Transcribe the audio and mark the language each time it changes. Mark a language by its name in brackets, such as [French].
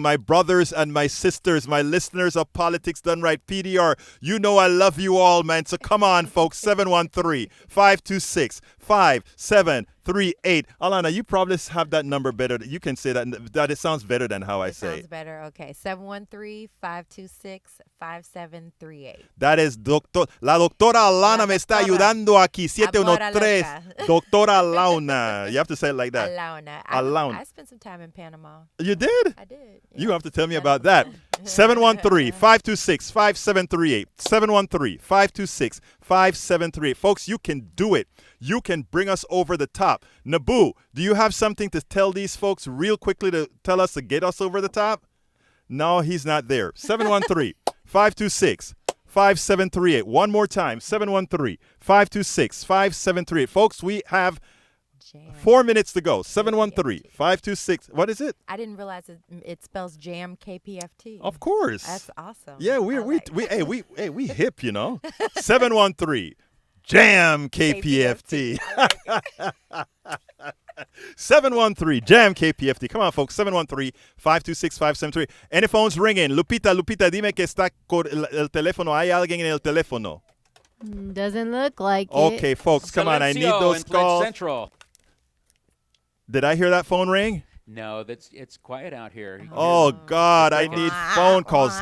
[English] My brothers and my sisters, my listeners of Politics Done Right, PDR, you know I love you all, man. So come on, folks, 713-526-5738. Alana, you probably have that number better. You can say that it sounds better than how I say it. Sounds better. Okay, 713-526-5738. 5738. That is [Spanish] La doctora Alauna me está ayudando aquí. [English] 713. Doctora Alauna. You have to say it like that. Alauna. Alauna. I spent some time in Panama. You did? I did. You have to tell me about that. 713-526-5738. 713-526-5738. Folks, you can do it. You can bring us over the top. Naboo, do you have something to tell these folks real quickly to tell us to get us over the top? No, he's not there. 713-526-5738. One more time. 713-526-5738. Folks, we have 4 minutes to go. 713-526. What is it? I didn't realize it spells jam KPFT. Of course. That's awesome. Yeah, we hip, you know. 713 Jam KPFT. 713 Jam KPFT. Come on, folks. 713-526-5738. Any phones ringing? [Spanish] Lupita, dime que está con el teléfono. ¿Hay alguien en el teléfono? [English] Doesn't look like it. Okay, folks, come on. I need those calls. Central. Did I hear that phone ring? No, it's quiet out here. Oh, God, I need phone calls.